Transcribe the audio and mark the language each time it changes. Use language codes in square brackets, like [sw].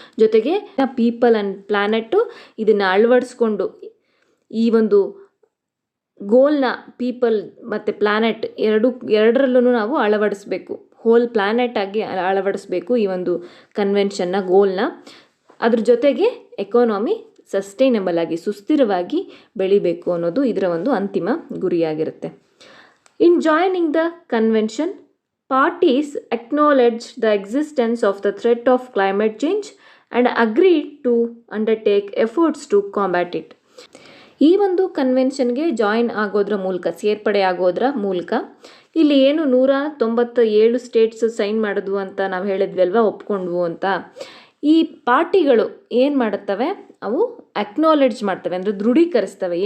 [kn] ಜೊತೆಗೆ people and ಪ್ಲ್ಯಾನೆಟ್ಟು ಇದನ್ನು ಅಳವಡಿಸ್ಕೊಂಡು ಈ ಒಂದು ಗೋಲ್ನ ಪೀಪಲ್ ಮತ್ತು ಪ್ಲ್ಯಾನೆಟ್ ಎರಡರಲ್ಲೂ ನಾವು ಅಳವಡಿಸ್ಬೇಕು, ಹೋಲ್ ಪ್ಲ್ಯಾನೆಟ್ ಆಗಿ ಅಳವಡಿಸ್ಬೇಕು ಈ ಒಂದು ಕನ್ವೆನ್ಷನ್ನ ಗೋಲ್ನ. ಅದ್ರ ಜೊತೆಗೆ ಎಕಾನಮಿ ಸಸ್ಟೈನಬಲ್ ಆಗಿ ಸುಸ್ಥಿರವಾಗಿ ಬೆಳಿಬೇಕು ಅನ್ನೋದು ಇದರ ಒಂದು ಅಂತಿಮ ಗುರಿಯಾಗಿರುತ್ತೆ. [en] In joining the convention, parties acknowledge the existence of the threat of climate change and agreed to undertake efforts to combat it. [kn] ಈ ಒಂದು ಕನ್ವೆನ್ಷನ್ಗೆ ಜಾಯಿನ್ ಆಗೋದ್ರ ಮೂಲಕ, ಸೇರ್ಪಡೆ ಆಗೋದ್ರ ಮೂಲಕ ಇಲ್ಲಿ ಏನು 197 ಸ್ಟೇಟ್ಸ್ ಸೈನ್ ಮಾಡಿದ್ವು ಅಂತ ನಾವು ಹೇಳಿದ್ವಿ ಅಲ್ವಾ, ಒಪ್ಕೊಂಡ್ವು ಅಂತ. ಈ ಪಾರ್ಟಿಗಳು ಏನು ಮಾಡುತ್ತವೆ, ಅವು ಅಕ್ನಾಲೆಡ್ಜ್ ಮಾಡ್ತವೆ, ಅಂದರೆ ದೃಢೀಕರಿಸ್ತವೆ.